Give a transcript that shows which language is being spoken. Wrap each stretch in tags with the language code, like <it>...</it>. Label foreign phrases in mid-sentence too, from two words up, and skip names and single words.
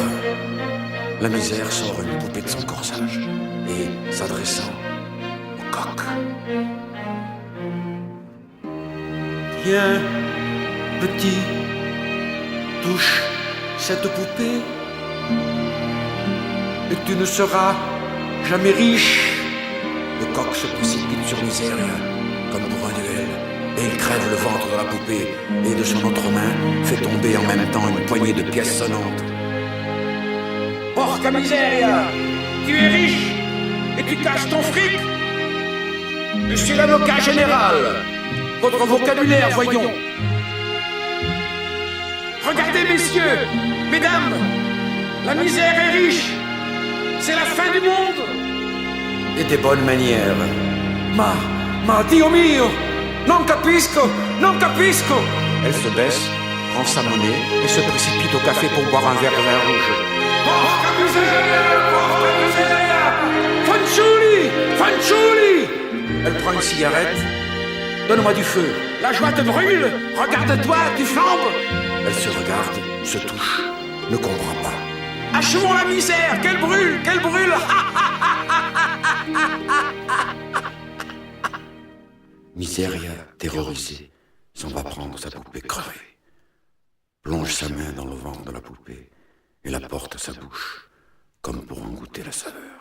<fr>La misère sort une poupée de son corsage et, s'adressant au coq: Tiens, petit, touche cette poupée, et tu ne seras jamais riche. Le coq se précipite sur Miseria comme pour un duel, et il crève le ventre de la poupée, et de son autre main fait tomber en même temps une poignée de pièces sonnantes.</fr> <it>Porca miseria,</it> <fr>tu es riche et tu caches ton fric. Je suis l'avocat général. Votre vocabulaire, voyons. Regardez, messieurs, mesdames, la misère est riche. C'est la fin du monde. Et des bonnes manières.</fr> <it>Ma, Dio mio, non capisco, non capisco.</it> <fr>Elle se baisse, prend sa monnaie et se précipite au café pour boire un verre de vin rouge.</fr> <it>Porca miseria, porca miseria, fanciulli, fanciulli.</it> <fr>Elle prend une cigarette. Donne-moi du feu. La joie te brûle. Regarde-toi, tu flambes. Elle se regarde, se touche, ne comprend pas. Achevons la misère, qu'elle brûle, qu'elle brûle. Miseria, terrorisée, s'en va prendre sa poupée crevée, plonge sa main dans le ventre de la poupée et la porte à sa bouche, comme pour en goûter la saveur.</fr>